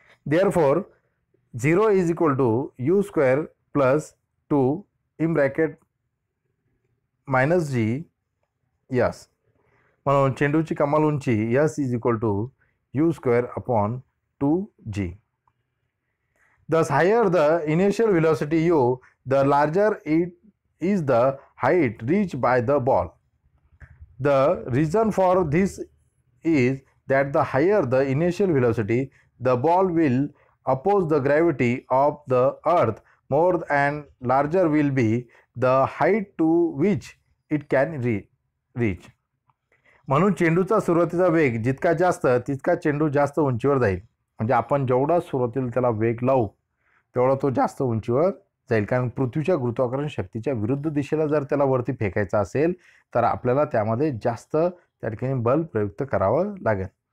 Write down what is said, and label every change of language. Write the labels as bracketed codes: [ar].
[en] Therefore 0 is equal to u square plus 2 in bracket -g s. [mr] म्हणून चेंडूची कमाल उंची [en] S is equal to u square upon 2g. Thus, higher the initial velocity u, the larger it is the height reached by the ball. The reason for this is that the higher the initial velocity, the ball will oppose the gravity of the earth more and larger will be the height to which it can reach. [mr] म्हणून चेंडूचा सुरुवातीचा वेग जितका जास्त तितका चेंडू जास्त उंचीवर जाईल. म्हणजे आपण जेवढा सुरुवातीला त्याला वेग लावू तेवढा तो जास्त उंचीवर जाईल, कारण पृथ्वीच्या गुरुत्वाकर्षण शक्तीच्या विरुद्ध दिशेला जर त्याला वरती फेकायचा असेल तर आपल्याला त्यामध्ये जास्त त्या ठिकाणी बल प्रयुक्त करावं लागेल.